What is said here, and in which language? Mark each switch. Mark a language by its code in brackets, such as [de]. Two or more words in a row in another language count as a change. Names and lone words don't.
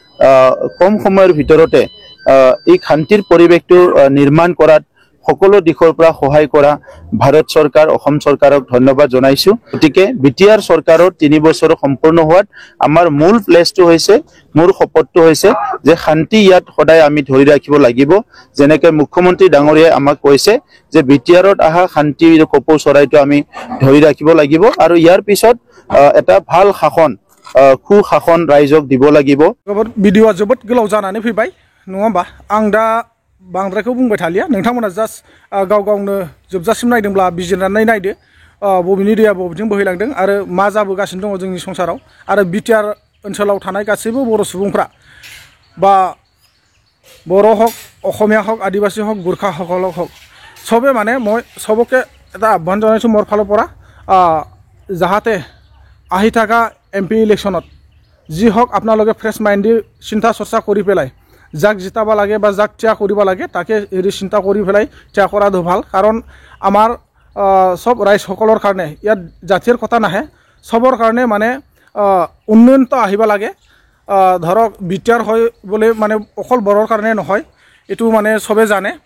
[as] কম সময়ৰ ভিতৰতে এই শান্তিৰ পৰিৱেশটো নিৰ্মাণ কৰাত সকলো দিশৰ পৰা সহায় কৰা ভাৰত চৰকাৰ অসম চৰকাৰক ধন্যবাদ জনাইছোঁ গতিকে বিটিআৰ চৰকাৰৰ 3 বছৰ সম্পূৰ্ণ হোৱাত আমাৰ মূল প্লেচটো হৈছে মোৰ শপতটো হৈছে যে শান্তি ইয়াত সদায় আমি ধৰি ৰাখিব লাগিব যেনেকৈ মুখ্যমন্ত্ৰী ডাঙৰীয়াই আমাক কৈছে যে বিটিআৰত অহা শান্তি কপৌ চৰাইটো আমি ধৰি ৰাখিব লাগিব আৰু ইয়াৰ পিছত এটা ভাল শাসন সুশাসন ৰাইজক দিব লাগিব [brx] भिडिअआ जोबोद गोलाव जानानै फैबाय नङा होमबा आं दा बांद्रायखौ बुंबाय थालिया नोंथांमोना जास्ट गाव गावनो जोबजासिम नायदोंब्ला बिजिरनानै नायदो बबेनि दैया बबेथिं बोहैलांदों आरो मा जाबोगासिनो दङ जोंनि संसाराव आरो बिटिआर ओनसोलाव थानाय गासैबो बर' सुबुंफ्रा बा [as] बर' हक অসমীয়া হক আদিবাসী হক গোৰ্খা সকল হক সবে মানে মই সবকে এটা আহ্বান জনাইছোঁ মোৰ ফালৰ পৰা যাহাতে আহি থকা MP ইলেকশ্যনত যি হক আপোনালোকে [en] fresh mind [as] চিন্তা চৰ্চা কৰি পেলাই যাক জিতাব লাগে বা যাক ত্যাগ কৰিব লাগে তাকে এৰি চিন্তা কৰি পেলাই ত্যাগ কৰাটো ভাল কাৰণ আমাৰ সব ৰাইজসকলৰ কাৰণে ইয়াত জাতিৰ কথা নাহে সবৰ কাৰণে মানে উন্নয়নটো আহিব লাগে ধৰক বিটিআৰ হয় বলে মানে অকল বৰৰ কাৰণে নহয় এটো মানে সবে জানে